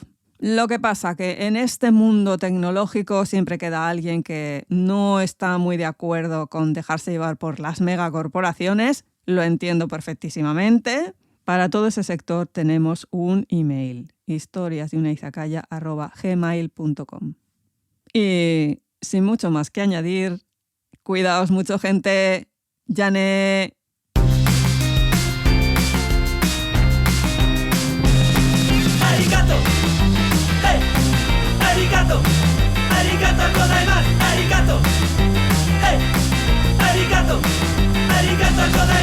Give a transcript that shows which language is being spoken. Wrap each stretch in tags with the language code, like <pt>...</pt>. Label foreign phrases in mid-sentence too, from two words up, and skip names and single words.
<es>Lo que pasa que en este mundo tecnológico siempre queda alguien que no está muy de acuerdo con dejarse llevar por las megacorporaciones. Lo entiendo perfectísimamente. Para todo ese sector tenemos un email, historiasdeunaizakaya@gmail.com. Y sin mucho más que añadir, cuidaos mucho, gente.</es> <ja>Yane. Arigato. Hey. Arigato. ありがとうございます. Arigato. Hey. Arigato. ありがとうございます.</ja>